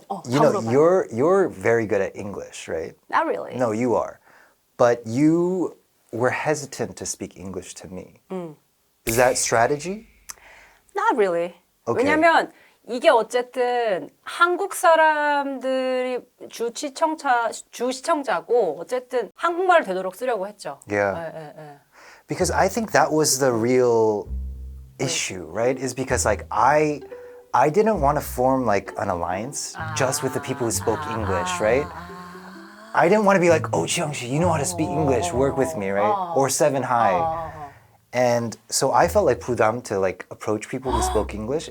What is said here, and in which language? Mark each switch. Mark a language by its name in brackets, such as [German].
[English] You know, you're very good at English, right? Not really. No, you are. But you were hesitant to speak English to me. Is that strategy? Not really. Okay. [Korean] 왜냐면 이게 어쨌든 한국 사람들이 주 시청자고 어쨌든 한국말을 되도록 쓰려고 했죠. [English] Yeah. [Korean] 예. [English] Because I think that was the real issue, right? Is because like I didn't want to form like an alliance just with the people who spoke English, right? I didn't want to be like, oh, Jiyoung-shi, you know how to speak English, work with me, right? Or Seven High. And so I felt like 부담 to like approach people who spoke English.